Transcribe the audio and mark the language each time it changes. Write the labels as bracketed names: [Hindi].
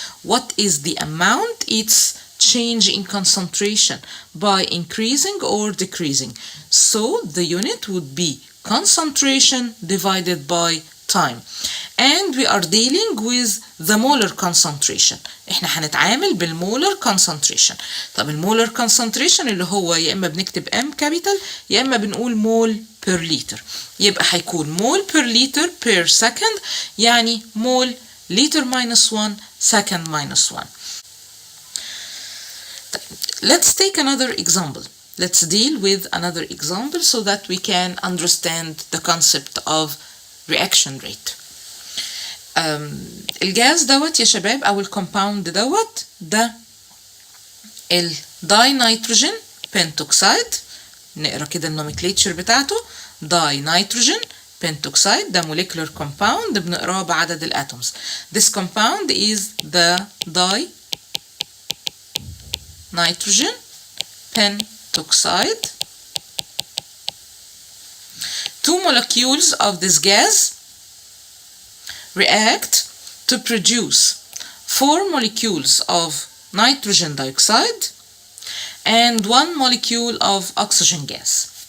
[English] What is the amount? It's change in concentration by increasing or decreasing. So the unit would be concentration divided by time. And we are dealing with the molar concentration. [Arabic] احنا هنتعامل بالمولر concentration. طب المولر concentration اللي هو يا اما بنكتب [English] M capital [Arabic] يا اما بنقول مول [English] per liter. [Arabic] يبقى هيكون مول [English] per liter per second، [Arabic] يعني مول [English] liter minus 1 second minus 1. Let's take another example. Let's deal with another example so that we can understand the concept of reaction rate. [Arabic] الجاز دوت يا شباب او الكومباوند دوت ده الداي نيتروجين بنتوكسيد. نقرا كده النومنكليتشر بتاعته. داي نيتروجين بنتوكسيد ده [English] molecular compound [Arabic] بنقراه بعدد الاتومز. [English] This compound is the di nitrogen pentoxide. Two molecules of this gas react to produce 4 molecules of nitrogen dioxide and 1 molecule of oxygen gas.